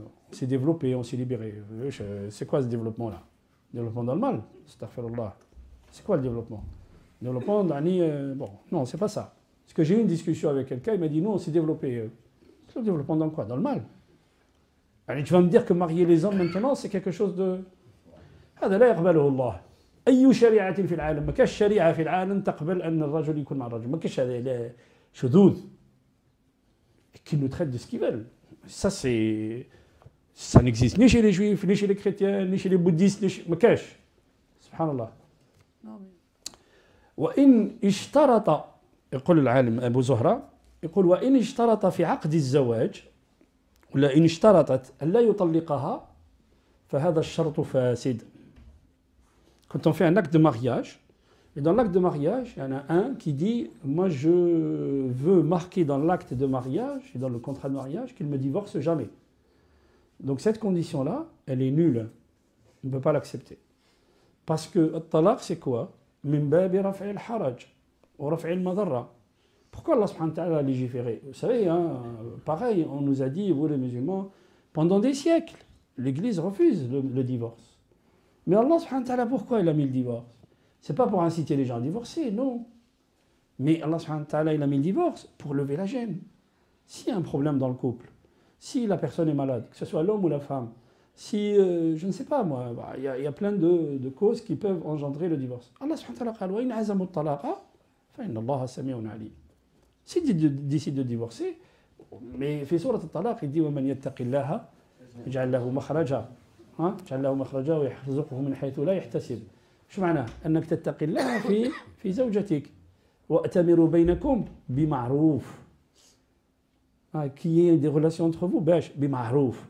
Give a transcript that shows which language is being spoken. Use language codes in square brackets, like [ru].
[fr] on s'est développé, on s'est libéré. C'est quoi ce développement-là? Développement dans le mal, astaghfirullah. C'est quoi le développement? Le développement, bon, non, c'est pas ça. Parce que j'ai eu une discussion avec quelqu'un, il m'a dit, nous, on s'est développé. C'est le développement dans quoi? Dans le mal. Allez, tu vas me dire que marier les hommes maintenant, c'est quelque chose de... [ar] هذا لا يقبله الله. أي شريعة في العالم ما كاش شريعة في العالم تقبل أن الرجل يكون مع الرجل. ما كاش هذا شذوذ. [fr] Qu'ils nous traitent de ce qu'ils veulent. Ça, ça n'existe ni chez les juifs, ni chez les chrétiens, ni chez les bouddhistes, ni chez... [ar] ما كاش. سبحان الله. وإن اشترط يقول العالم أبو زهرة يقول وإن اشترط في عقد الزواج ولا إن اشترطت أن لا يطلقها فهذا الشرط فاسد. [fr] Quand on fait un acte de mariage, et dans l'acte de mariage, il y en a un qui dit moi je veux marquer dans l'acte de mariage et dans le contrat de mariage qu'il ne me divorce jamais. Donc cette condition-là, elle est nulle. On ne peut pas l'accepter. Parce que le talaq, c'est quoi? [ar] Min babi raf'i al-haraj [fr] ou [ar] raf'i al-madarra. [fr] Pourquoi Allah subhanahu wa ta'ala a légiféré? Vous savez, hein, pareil, on nous a dit, vous les musulmans, pendant des siècles, l'Église refuse le divorce. Mais Allah subhanahu wa ta'ala, pourquoi il a mis le divorce? C'est pas pour inciter les gens à divorcer, non. Mais Allah subhanahu wa ta'ala, il a mis le divorce pour lever la gêne. S'il y a un problème dans le couple, si la personne est malade, que ce soit l'homme ou la femme, si, je ne sais pas moi, il y a plein de causes qui peuvent engendrer le divorce. [ar] Allah subhanahu wa ta'ala قال وإن عزموا الطلاق فإن الله سميع عليم. [fr] S'il décide de divorcer, mais [ar] في سورة الطلاق [fr] il dit [ar] ومن يتق الله يجعل له مخرجا يجعل له مخرجا ويرزقه من حيث لا يحتسب. شو معناه؟ أنك تتقي الله في زوجتك وأتمروا بينكم بمعروف. [fr] Qu'il y ait des relations entre vous, بمعروف.